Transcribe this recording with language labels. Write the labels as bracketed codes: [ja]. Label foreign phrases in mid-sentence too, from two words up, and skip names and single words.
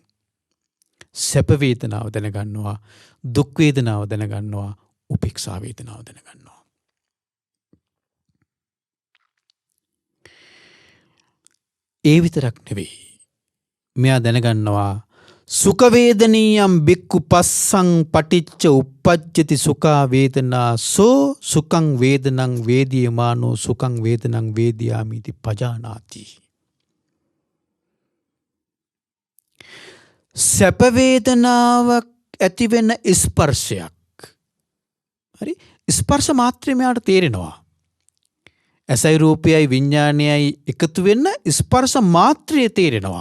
[si] සැප වේදනාව දැනගන්නවා, දුක් වේදනාව දැනගන්නවා, උපේක්ෂා වේදනාව දැනගන්නවා. ඒ විතරක් නෙවෙයි. මෙයා දැනගන්නවා [pi] සුඛ වේදනීයම් බික්ඛු පස්සං පටිච්ච උප්පජ්ජති සුඛා වේදනා සෝ සුඛං වේදනං වේදියමානෝ සුඛං වේදනං වේදියාමිති පජානාති. [si] සැප වේදනාවක් ඇති වෙන ස්පර්ශයක්. හරි? ස්පර්ශ මාත්‍රේ මෙයාට තේරෙනවා. ඇසයි රූපයයි විඥානයයි එකතු වෙන්න ස්පර්ශ මාත්‍රය තේරෙනවා.